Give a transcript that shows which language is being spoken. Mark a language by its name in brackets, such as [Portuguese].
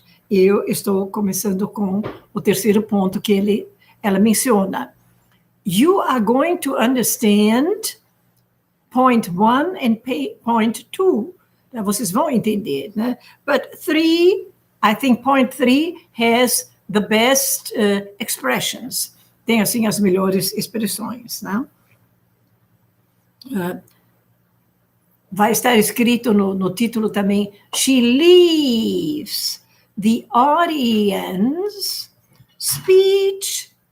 [Portuguese] Eu estou começando com o 3º ponto que ela menciona. [English] You are going to understand point 1 and point 2. [Portuguese] Vocês vão entender, né? [English] But 3, I think point 3 has the best expressions. [Portuguese] Tem, assim, as melhores expressões, né? Vai estar escrito no título também, [English] she leaves the audience speechless.